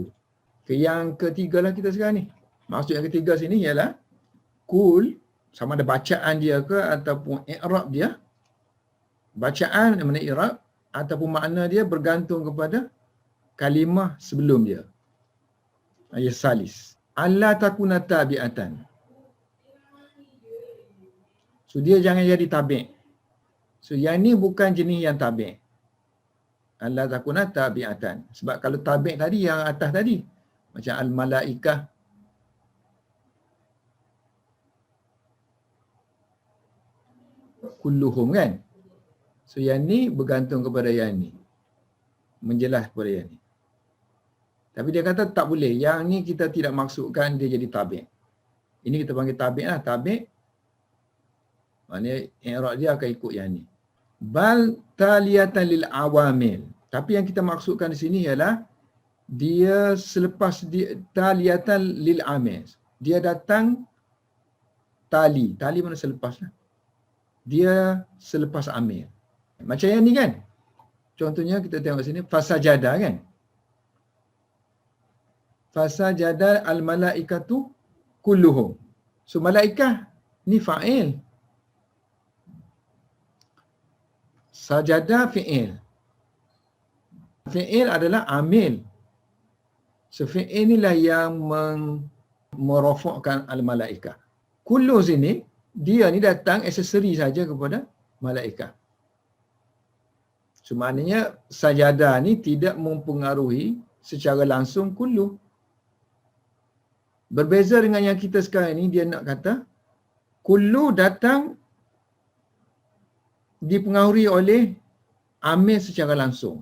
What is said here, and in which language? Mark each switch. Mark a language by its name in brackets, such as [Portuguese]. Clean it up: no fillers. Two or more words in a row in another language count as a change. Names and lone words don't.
[Malay] Yang ketiga lah kita sekarang ni. Maksud yang ketiga sini ialah kul, sama ada bacaan dia ke ataupun i'rab dia. Bacaan mana i'rab ataupun makna dia bergantung kepada kalimah sebelum dia. [Arabic] Ayat ثالث ألا تكون تابعة. [Malay] So dia jangan jadi tabi'. So yang ni bukan jenis yang tabi'. [Arabic] ألا تكون تابعة. [Malay] Sebab kalau tabi' tadi yang atas tadi. Macam al-malaikah. Kulluhum kan. So yang ni bergantung kepada yang ni. Menjelas kepada yang ni. Tapi dia kata tak boleh. Yang ni kita tidak maksudkan dia jadi tabi'. Ini kita panggil tabi' lah. Tabi' maknanya i'rab dia akan ikut yang ni. [Arabic] بل تالية للعوامل. [Malay] Tapi yang kita maksudkan di sini ialah dia selepas dia [Arabic] تالية للعامل. [Malay] Dia datang tali. Tali mana selepas lah. Dia selepas amil. Macam yang ni kan. Contohnya kita tengok sini fasajada kan. [Arabic] فسجد الملائكة كلهم. [Malay] So malaikah ni fa'il. Sajada fi'il. Fi'il adalah amil. So fi'il inilah yang merofokkan al-malaikah. Kullu sini, dia ni datang aksesori saja kepada malaikat. So maknanya sajada ni tidak mempengaruhi secara langsung kullu. Berbeza dengan yang kita sekarang ni, dia nak kata kullu datang dipengaruhi oleh amil secara langsung.